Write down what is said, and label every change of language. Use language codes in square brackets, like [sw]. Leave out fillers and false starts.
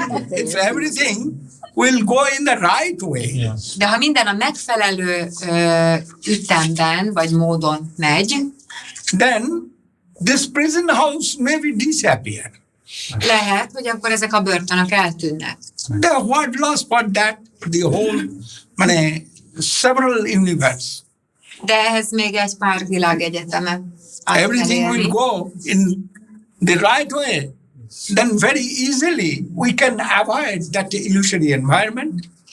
[en] If everything will go in the right way. [hu] De ha minden a megfelelő ütemben, vagy módon megy, [en] then this prison house may be disappear. [hu] Lehet, hogy akkor ezek a börtönök eltűnnek. [en] The what loss for that, the whole, several universe. [hu] De ehhez még egy pár világegyetemet. [en] Everything will go in the right way. Then very easily we can avoid that illusory environment.